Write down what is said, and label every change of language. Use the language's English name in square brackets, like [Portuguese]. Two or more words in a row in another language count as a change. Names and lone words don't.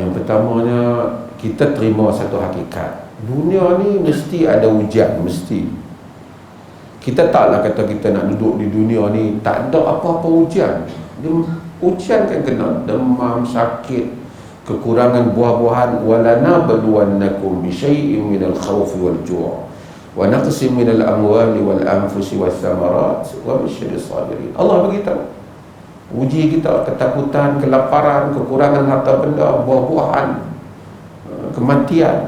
[Malay] Yang pertamanya, kita terima satu hakikat, dunia ni mesti ada hujan, mesti. Kita taklah kata kita nak duduk di dunia ni tak ada apa-apa hujan. Hujan kan kena demam, sakit, kekurangan buah-buahan. [Arabic] ولنبلونكم بشيء من الخوف والجوع ونقص من الأموال والأنفس والثمرات وبشر الصابرين. [Malay] Allah beritahu, uji kita ketakutan, kelaparan, kekurangan harta benda, buah-buahan, kematian.